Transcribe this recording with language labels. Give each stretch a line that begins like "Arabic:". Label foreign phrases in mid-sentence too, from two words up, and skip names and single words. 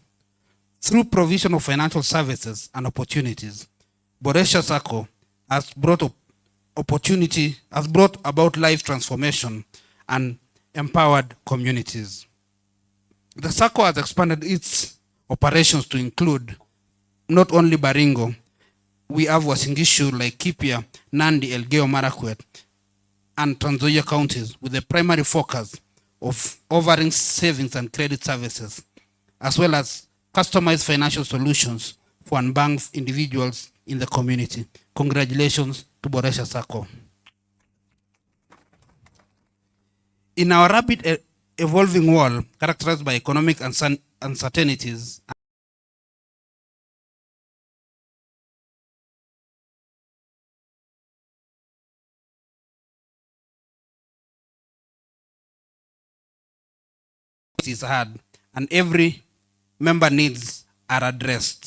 English: Through provision of financial services and opportunities, Boresha Sacco has brought about life transformation and empowered communities. The Sacco has expanded its operations to include not only Baringo, we have Wasingishu, Laikipia, Nandi, Elgeyo Marakwet, and Trans Nzoia counties with the primary focus of offering savings and credit services, as well as customized financial solutions for unbanked individuals in the community. Congratulations to Boresha Sacco. In our rapid evolving world, characterized by economic uncertainties, is hard, and every member needs are addressed.